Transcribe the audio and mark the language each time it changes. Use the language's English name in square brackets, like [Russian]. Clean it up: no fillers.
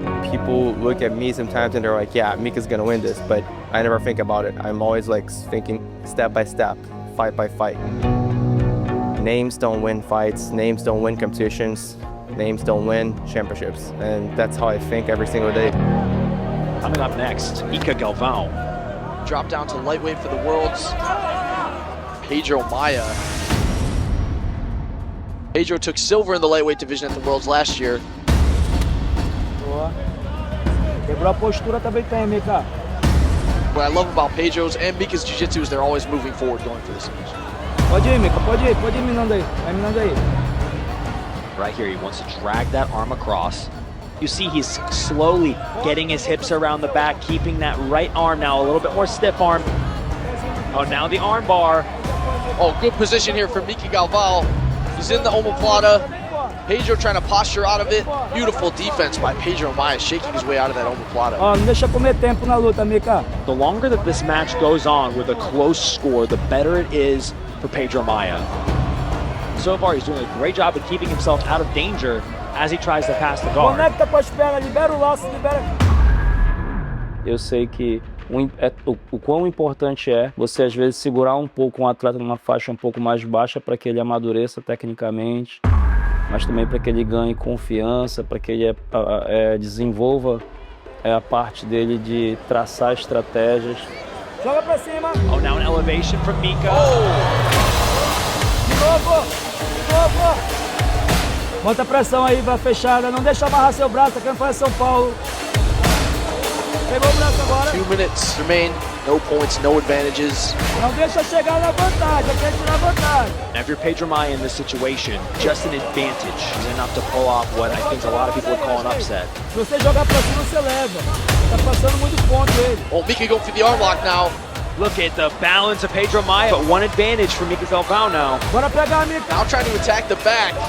[English] People look at me sometimes and they're like, yeah, Mika's gonna win this, but I never think about it. I'm always like thinking step by step, fight by fight. Names don't win fights, names don't win competitions, names don't win championships. And that's how I think every single day. Coming up next, Mica Galvão. Dropped down to lightweight for the Worlds. Pedro Maia. Pedro took silver in the lightweight division at the Worlds last year. [Portuguese] Quebrou a postura também tem, Mika. [English] What I love about Pedro's and Mika's jiu-jitsu is they're always moving forward, going for the submission. [Portuguese] Pode ir, Mika, pode ir minando aí. Vai minando aí. [English] Right here, he wants to drag that arm across. You see he's slowly getting his hips around the back, keeping that right arm now a little bit more stiff arm. Oh, now the arm bar. Oh, good position here for Mika Galvao. He's in the omoplata. Pedro trying to posture out of it. Beautiful defense by Pedro Maia, shaking his way out of that omoplata. [Portuguese] Ó, não deixa comer tempo na luta, Mika. [English] The longer that this match goes on with a close score, the better it is for Pedro Maia. So far, he's doing a great job of keeping himself out of danger as he tries to pass the guard. [Portuguese] Conecta com as pernas, libera o laço, libera. Eu sei que o quão importante é você às vezes segurar um pouco um atleta numa faixa um pouco mais baixa para que ele amadureça tecnicamente, mas também para que ele ganhe confiança, para que ele desenvolva a parte dele de traçar estratégias. Joga pra cima. [English] Oh, now an elevation from Mika. [Portuguese] De novo. Bota pressão aí, vai fechada. Não deixa amarrar seu braço, tá querendo fazer São Paulo. Pegou o braço agora. [English] 2 minutes remain. No points, no advantages. [Portuguese] Não deixa chegar na vantagem, quer tirar vantagem. [English] Now, if you're Pedro Maia in this situation, just an advantage is enough to pull off what I think a lot of people would call an upset. [Portuguese] Se você jogar pra cima, você leva. Tá passando muito ponto ele. [English] Oh, Mika going for the arm lock now. Look at the balance of Pedro Maia, but one advantage for Mika Galvão now. [Portuguese] Bora pegar, Mika. [English] Now trying to attack the back.